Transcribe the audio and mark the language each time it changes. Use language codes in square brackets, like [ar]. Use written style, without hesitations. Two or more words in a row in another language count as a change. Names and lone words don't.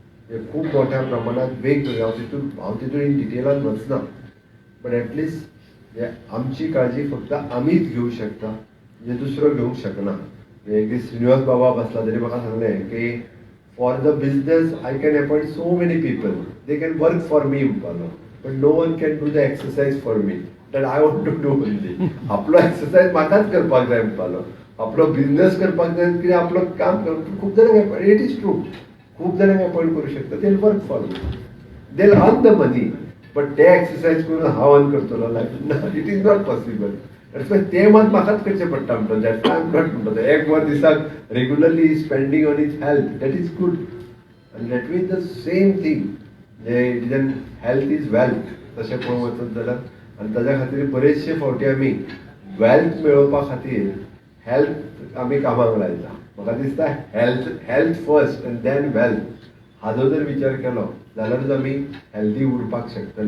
[kok] हे खूप मोठ्या प्रमाणात वेगवेगळे हांव तितून इन डिटेलान वचना, [en] but at least [kok] आमची काळजी फक्त आमीच घेवंक शकता, जे दुसरो घेवंक शकना. एक दीस श्रीनिवास बाबा बसला तरी म्हाका सांगलें की [en] for the business I can appoint so many people, they can work for me म्हणपालो, but no one can do the exercise for me, that I want to do only. [kok] आपलो एक्सरसाइज म्हाकाच करपाक जाय म्हणपालो, आपलो बिझनेस करपाक जाय कितें आपलो काम करप. खूब जाणांक [en] it is true, [kok] खूब जाणांक अपॉइंट करूं शकता, [en] they work for me, they earn the money, [kok] बट ते एक्सरसाइज करून हांव अर्न करतलो लायफ, [en] it is not possible. [kok] ते मात म्हाकाच करचें पडटा म्हणटा, [en] that I am not [kok] म्हणटा. एक वर दिसाक [en] regularly spending on is health, that is good, आनी that means the same thing, [kok] जे [en] health is wealth [kok] तशें पळोवंक वचत जाल्यार. आनी ताज्या खातीर बरेचशे फावटी आमी वेल्थ मेळोवपा खातीर हेल्थ आमी कामाक लायता. म्हाका दिसता [en] health first and then wealth [kok] हाजो जर विचार केलो जाल्यारूच आमी हेल्दी उरपाक शकतले.